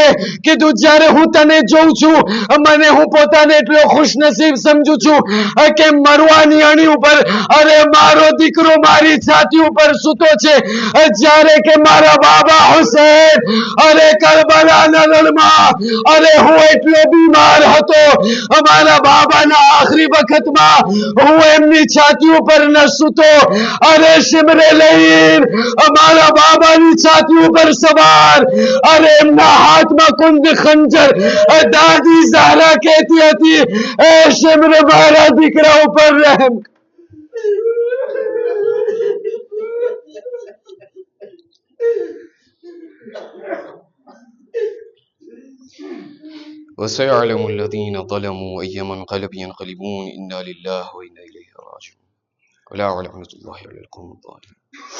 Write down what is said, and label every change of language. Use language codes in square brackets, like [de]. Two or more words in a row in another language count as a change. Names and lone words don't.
[gu] કીધું જ્યારે હું તને જોઉં છું મને હું પોતાને એટલો ખુશનસીબ સમજું છું કે મરવાની અણી ઉપર અરે મારો દીકરો મારી છાતી ઉપર સૂતો છે, જ્યારે કે મારા બાબા હુસૈન અરે કરબલાના રણમાં અરે હું એટલો બીમાર હતો, મારા બાબાના આખરી વખતમાં હું એમની છાતી ઉપર ન સૂતો. અરે શિમરે લઈન મારા બાબાની છાતી ઉપર સવાર, અરે એમના હાથમાં કુંદ ખંજર. દાદી ઝારા કહેતી હતી એ શિમરે મારા દીકરા ઉપર રહેમ. [ar] وسيعلم الذين ظلموا أي منقلب ينقلبون إنا لله وإنا إليه راجعون ولا لعنة الله على القوم الظالمين.